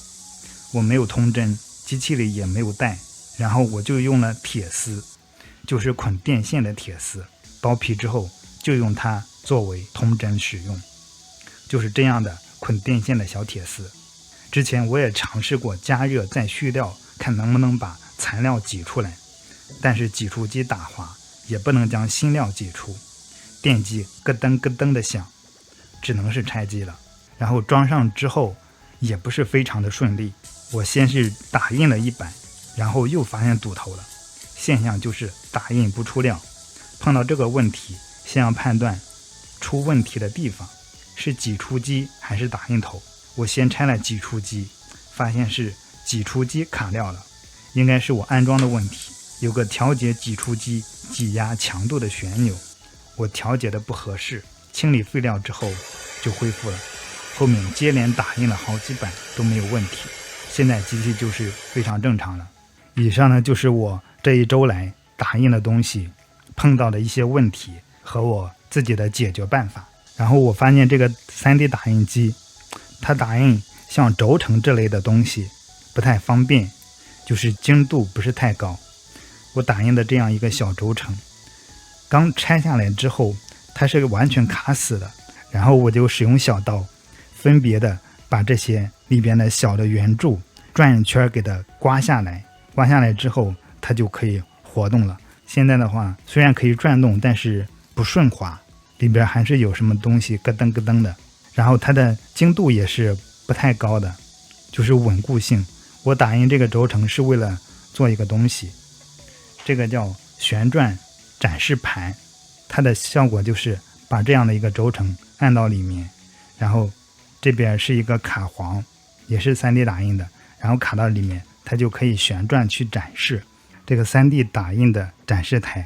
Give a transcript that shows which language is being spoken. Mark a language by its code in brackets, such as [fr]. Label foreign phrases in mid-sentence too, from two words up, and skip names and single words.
[zh] 我沒有通針，機器裡也沒有帶，然後我就用了鐵絲，就是捆電線的鐵絲，剥皮之後就用它作為通針使用，就是這樣的捆電線的小鐵絲。之前我也嘗試過加熱再續料，看能不能把材料擠出來，但是擠出機打滑，也不能将新料擠出，電機咯噔咯噔的響，只能是拆机了。然後裝上之後也不是非常的順利，我先是打印了一版，然後又发现堵头了，现象就是打印不出料。碰到這個問題，先要判斷出問題的地方是擠出機還是打印頭。我先拆了擠出機，發現是擠出機卡料了，應該是我安裝的問題，有個調節擠出機擠壓強度的旋鈕，我調節的不合適，清理廢料之後就恢復了。後面接連打印了好幾版都沒有問題，現在機器就是非常正常了。以上呢就是我這一周來打印的東西碰到的一些問題和我自己的解決辦法。然後我發現這個 3D 打印機它打印像軸承這類的東西不太方便，就是精度不是太高。我打印的這樣一個小軸承剛拆下來之後它是完全卡死的，然後我就使用小刀分別的把這些裡邊的小的圓柱轉一圈給它刮下來，刮下來之後它就可以活動了。現在的話雖然可以轉動，但是不順滑，裡邊還是有什麼東西咯噔咯噔的，然後它的精度也是不太高的，就是穩固性。我打印這個軸承是為了做一個東西，這個叫旋轉展示盤，它的效果就是把這樣的一個軸承按到裡面，然後這邊是一個卡簧，也是 3D 打印的，然后卡到裡面，它就可以旋轉去展示這個 3D 打印的展示台。